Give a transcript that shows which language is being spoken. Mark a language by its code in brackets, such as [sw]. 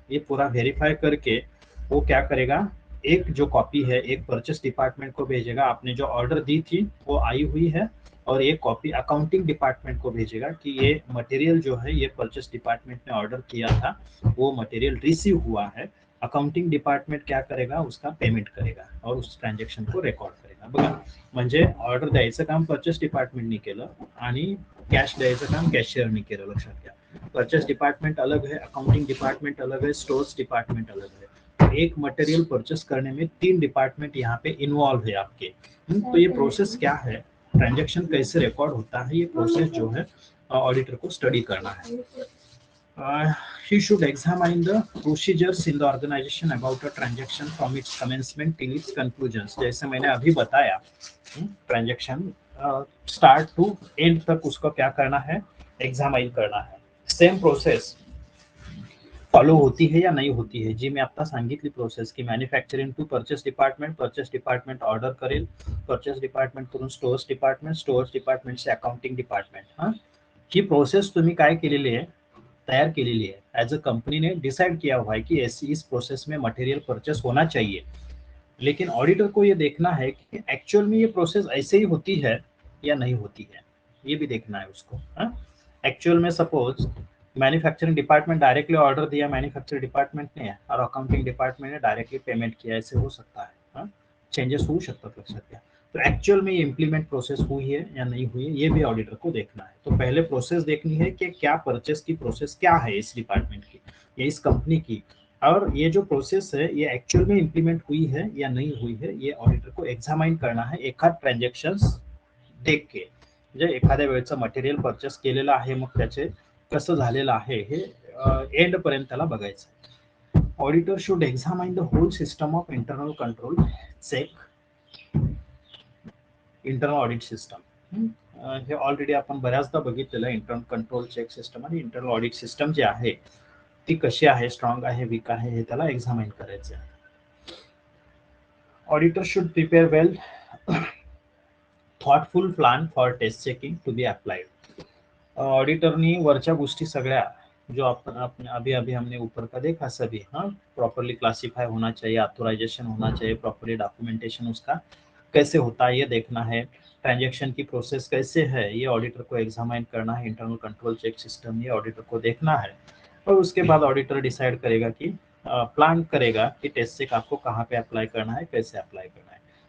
[hi] ये पूरा वेरीफाई करके वो क्या करेगा, एक जो कॉपी है एक परचेस डिपार्टमेंट को भेजेगा, आपने जो ऑर्डर दी थी वो आई हुई है, और एक कॉपी अकाउंटिंग डिपार्टमेंट को भेजेगा कि ये मटेरियल जो है ये परचेस डिपार्टमेंट ने ऑर्डर किया था, वो मटेरियल रिसीव हुआ है। अकाउंटिंग डिपार्टमेंट क्या करेगा, उसका पेमेंट करेगा और उस ट्रान्झॅक्शन को रेकॉर्ड करेगा। [mr] बघा, म्हणजे ऑर्डर द्यायचं काम परचेस डिपार्टमेंटनी केलं आणि कॅश द्यायचं काम कॅशियरनी केलं। लक्षात घ्या, [hi] परचेस डिपार्टमेंट अलग है, अकाउंटिंग डिपार्टमेंट अलग है, स्टोर्स डिपार्टमेंट अलग है। एक मटेरियल परचेस करने में 3 डिपार्टमेंट यहाँ पे इन्वॉल्व है आपके। तो ये प्रोसेस क्या है, ट्रांजैक्शन कैसे रिकॉर्ड होता है, ये प्रोसेस जो है ऑडिटर को स्टडी करना है। [en] He should examine the procedures in the organization about a transaction from its commencement till its conclusions। [hi] जैसे मैंने अभी बताया, ट्रांजैक्शन स्टार्ट टू एंड तक उसको क्या करना है, एग्जामाइन करना है। सेम प्रोसेस फॉलो होती है या नहीं होती है, [mr] जी मैं आता सांगितली प्रोसेस की manufacturing to purchase department order करेल, परचेस डिपार्टमेंट करून स्टोर्स डिपार्टमेंट से अकाउंटिंग डिपार्टमेंट। हाँ, ही प्रोसेस तुम्ही काय केलेली आहे, तैयार केलेली है। [hi] एज अ कंपनी ने डिसाइड किया हुआ है कि ऐसी इस प्रोसेस में मटेरियल परचेस होना चाहिए, लेकिन ऑडिटर को ये देखना है कि एक्चुअल में ये प्रोसेस ऐसे ही होती है या नहीं होती है, ये भी देखना है उसको। एक्चुअल में suppose manufacturing department directly order दिया मैन्युफैक्चरिंग डिपार्टमेंट ने और अकाउंटिंग डिपार्टमेंट ने डायरेक्टली पेमेंट किया, ऐसे हो सकता है, [mr] चेंजेस होऊ शकतात, लक्षात घ्या। [hi] तो एक्चुअल में ये इम्प्लीमेंट प्रोसेस हुई है या नहीं हुई है, ये भी ऑडिटर को देखना है। तो पहले प्रोसेस देखनी है कि क्या परचेस की प्रोसेस क्या है इस डिपार्टमेंट की या इस कंपनी की, और ये जो प्रोसेस है ये एक्चुअल में इम्प्लीमेंट हुई है या नहीं हुई है, ये ऑडिटर को एग्जामाइन करना है एखाद ट्रान्झॅक्शन्स देख के। [mr] म्हणजे एखाद्या वेळचं मटेरियल परचेस केलेलं आहे, मग त्याचे कसं झालेलं आहे हे एंड पर्यंत त्याला बघायचं आहे। [en] Auditor should examine the whole system of internal control check, internal audit system. [mr] हे ऑलरेडी आपण बऱ्याचदा बघितलेलं आहे, इंटरनल कंट्रोल चेक सिस्टम आणि इंटरनल ऑडिट सिस्टम जी आहे ती कशी आहे, स्ट्रॉंग आहे, वीक आहे, हे त्याला एक्झामाइन करायचं आहे। [en] Auditor should prepare well thoughtful plan for test checking to be applied. [hi] ऑडिटरनी [mr] वरच्या गोष्टी सगळ्या [hi] जो अपन अभी अभी हमने ऊपर का देखा सभी, हाँ, प्रॉपरली क्लासीफाई होना चाहिए, ऑथोराइजेशन होना चाहिए, प्रॉपरली डॉक्यूमेंटेशन उसका कैसे होता है ये देखना है, ट्रांजैक्शन की प्रोसेस कैसे है ये ऑडिटर को एग्जामाइन करना है, इंटरनल कंट्रोल चेक सिस्टम ये ऑडिटर को देखना है, और उसके बाद ऑडिटर डिसाइड करेगा कि प्लान करेगा कि टेस्ट चेक आपको कहाँ पे अप्लाई करना है, कैसे अप्लाई करना है।